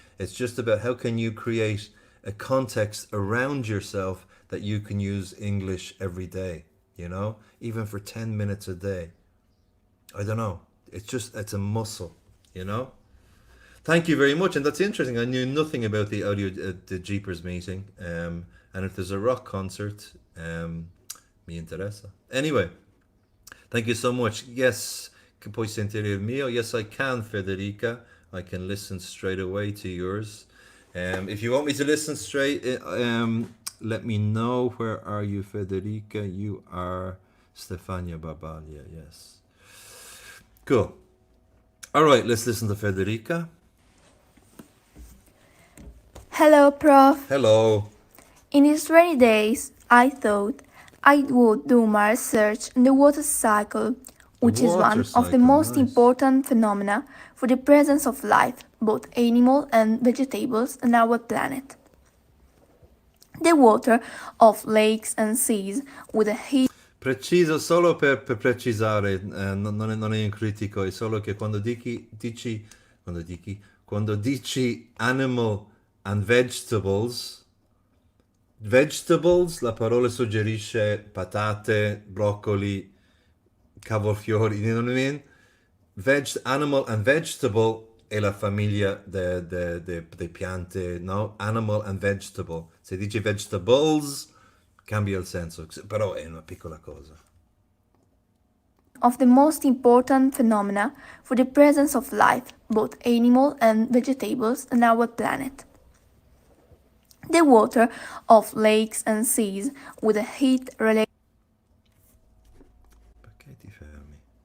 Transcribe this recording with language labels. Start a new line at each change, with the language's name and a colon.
English: It's just about how can you create a context around yourself that you can use English every day, you know, even for 10 minutes a day. I don't know. It's a muscle, you know. Thank you very much. And that's interesting. I knew nothing about the Jeepers meeting. And if there's a rock concert,
Italian: mi interessa.
English: Anyway, thank you so much. Yes,
Italian: che puoi sentire il mio?
English: Yes, I can, Federica. I can listen straight away to yours. If you want me to listen straight, let me know. Where are you, Federica? You are Stefania Babaglia, yes. Cool. All right, let's listen to Federica. Hello, Prof. Hello. In these rainy days, I thought I would do my research in the water cycle, which is water one of the cycle, most nice. important phenomena for the presence of life, both animal and vegetables, on our planet. The water of lakes and seas with a heat
Italian: Preciso solo per precisare, non è un critico, è solo che quando dici animal and vegetables, la parola suggerisce patate, broccoli, cavolfiori,
English: you know what I mean?
Italian: Animal and vegetable è la famiglia de piante, no? Animal and vegetable. Se dici vegetables, cambia il senso, però è una piccola cosa.
English: of the most important phenomena for the presence of life, both animal and vegetables, on our planet. The water of lakes and seas with a heat related
Italian: Perché ti fermi?